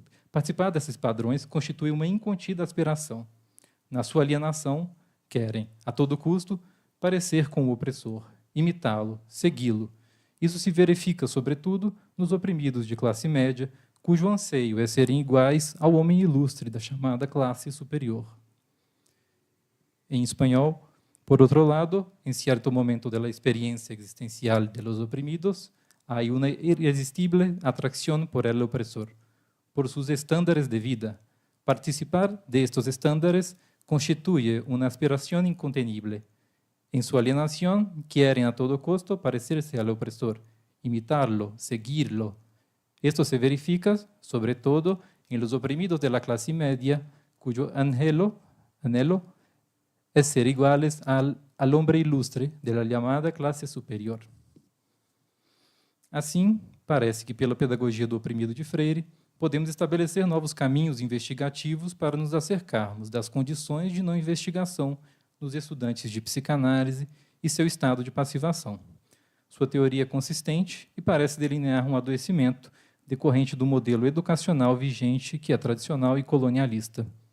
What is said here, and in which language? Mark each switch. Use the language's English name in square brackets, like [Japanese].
[Portuguese] Participar desses padrões constitui uma incontida aspiração. Na sua alienação, querem, a todo custo, parecer com o opressor, imitá-lo, segui-lo. Isso se verifica, sobretudo, nos oprimidos de classe média, cujo anseio é serem iguais ao homem ilustre da chamada classe superior. Em espanhol, por outro lado, [Spanish] em certo momento da experiencia existencial de los oprimidos, hay una irresistible atracción por el opresor, por sus estándares de vida. Participar de estos estándares constituye una aspiración incontenible. En su alienación, quieren a todo costo parecerse al opresor, imitarlo, seguirlo. Esto se verifica, sobre todo, en los oprimidos de la clase media, cuyo anhelo es ser iguales al hombre ilustre de la llamada classe superior. [Portuguese] Assim, parece que pela pedagogia do oprimido de Freire, podemos estabelecer novos caminhos investigativos para nos acercarmos das condições de não investigação nos estudantes de psicanálise e seu estado de passivação. Sua teoria é consistente e parece delinear um adoecimento decorrente do modelo educacional vigente, que é tradicional e colonialista.